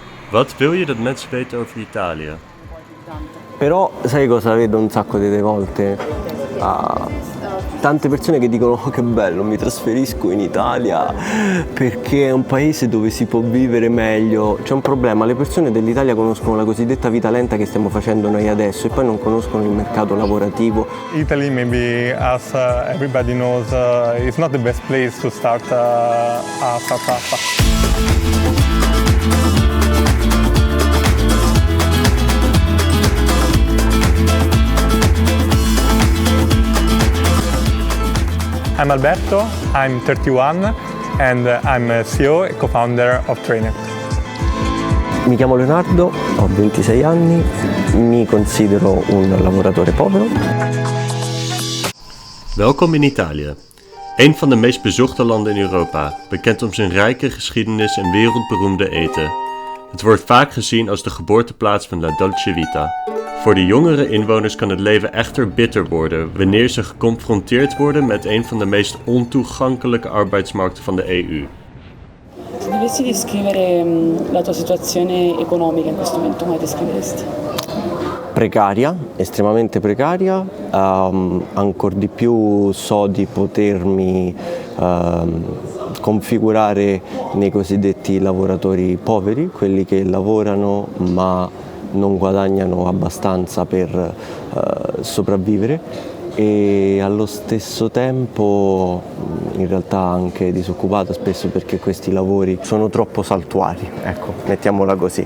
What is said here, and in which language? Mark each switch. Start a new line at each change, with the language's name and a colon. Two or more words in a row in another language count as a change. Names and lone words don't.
Dutch: Wat wil je dat mensen weten over Italië?
Italian: Però sai cosa vedo un sacco delle volte? Tante persone che dicono oh che bello, mi trasferisco in Italia perché è un paese dove si può vivere meglio. C'è un problema, le persone dell'Italia conoscono la cosiddetta vita lenta che stiamo facendo noi adesso e poi non conoscono il mercato lavorativo.
English: Italy, maybe as everybody knows, is not the best place to start a startup. I'm Alberto, I'm 31 and I'm a CEO e co-founder of Trainer.
Italian: Mi chiamo Leonardo, ho 26 anni, mi considero un lavoratore povero.
Dutch: Welkom in Italië. Een van de meest bezochte landen in Europa, bekend om zijn rijke geschiedenis en wereldberoemde eten. Het wordt vaak gezien als de geboorteplaats van
Italian: la dolce vita.
Dutch: Voor de jongere inwoners kan het leven echter bitter worden wanneer ze geconfronteerd worden met een van de meest ontoegankelijke arbeidsmarkten van de EU.
Italian: Se dovessi descrivere la tua situazione economica in questo momento, come descriveresti? Precaria, estremamente precaria, ancor di più so di potermi configurare nei cosiddetti lavoratori poveri, quelli che lavorano ma non guadagnano abbastanza per sopravvivere e allo stesso tempo in realtà anche disoccupato spesso perché questi lavori sono troppo saltuari, ecco, mettiamola così.